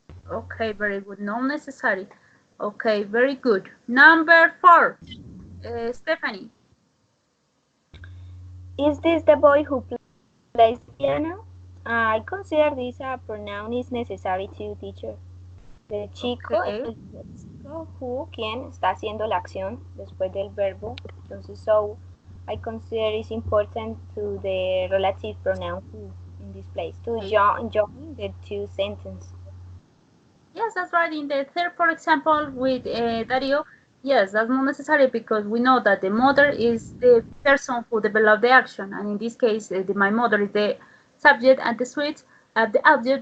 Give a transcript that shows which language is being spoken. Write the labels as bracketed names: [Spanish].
[English] Okay, very good. Not necessary. Okay, very good. Number 4, Stephanie. Is this the boy who plays piano? I consider this a pronoun is necessary to teacher. [Spanish] El chico, [English] Okay. [Spanish] el chico who, quien está haciendo la acción después del verbo. [English] Entonces, so I consider it's important to the relative pronoun who in this place to join the two sentences. Yes, that's right. In the third, for example, with Dario, yes, that's not necessary because we know that the mother is the person who developed the action, and in this case, my mother is the subject and the sweets are the object.